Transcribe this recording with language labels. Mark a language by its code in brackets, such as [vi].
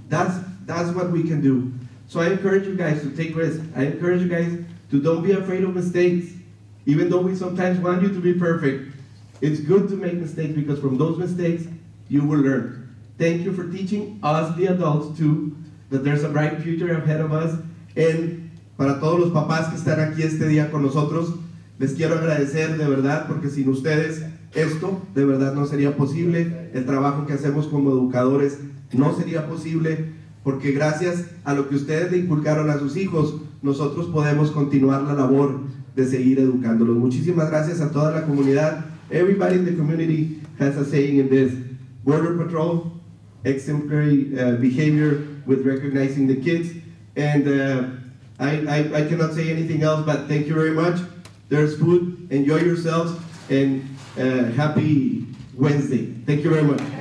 [en] That's what we can do. So I encourage you guys to take risks. I encourage you guys to don't be afraid of mistakes. Even though we sometimes want you to be perfect, it's good to make mistakes, because from those mistakes, you will learn. Thank you for teaching us, the adults, too, that there's a bright future ahead of us. [es] And para todos los papás que están aquí este día con nosotros, les quiero agradecer de verdad, porque sin ustedes esto de verdad no sería posible. El trabajo que hacemos como educadores no sería posible, porque gracias a lo que ustedes le inculcaron a sus hijos, nosotros podemos continuar la labor de seguir educándolos. Muchísimas gracias a toda la comunidad. [en] Everybody in the community has a saying in this. Border Patrol, exemplary behavior with recognizing the kids. And I cannot say anything else, but thank you very much. There's food, enjoy yourselves, and happy Wednesday. Thank you very much.